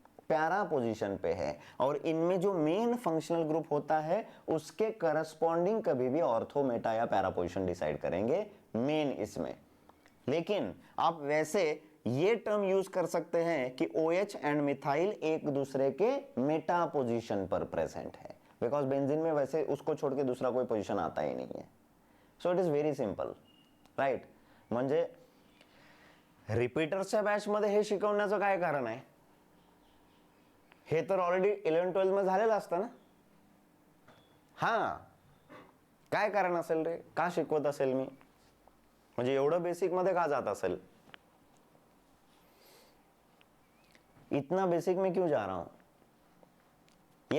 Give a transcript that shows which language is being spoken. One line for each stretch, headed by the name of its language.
Hindi: प्यारा पोजीशन पे है। और इनमें जो मेन फंक्शनल ग्रुप होता है उसके करस्पॉन्डिंग कभी भी ऑर्थो, मेटा या पैरा पोजीशन डिसाइड करेंगे मेन इसमें। लेकिन आप वैसे ये टर्म यूज कर सकते हैं कि OH एंड मिथाइल एक दूसरे के मेटा पोजीशन पर प्रेजेंट है, बिकॉज बेंजीन में वैसे उसको छोड़ के दूसरा कोई पोजीशन आता ही नहीं है।
English: So it is very simple, right?
Marathi: म्हणजे रिपीटर्सच्या बॅच मध्ये हे शिकवण्याचं काय कारण आहे? हे तर ऑलरेडी 11-12 मध्ये झालेलं असतं ना। हा, काय कारण असेल रे? का शिकवत असेल मी? म्हणजे एवढं बेसिक मध्ये का जात असेल?
Hindi: इतना बेसिक में क्यों जा रहा हूं?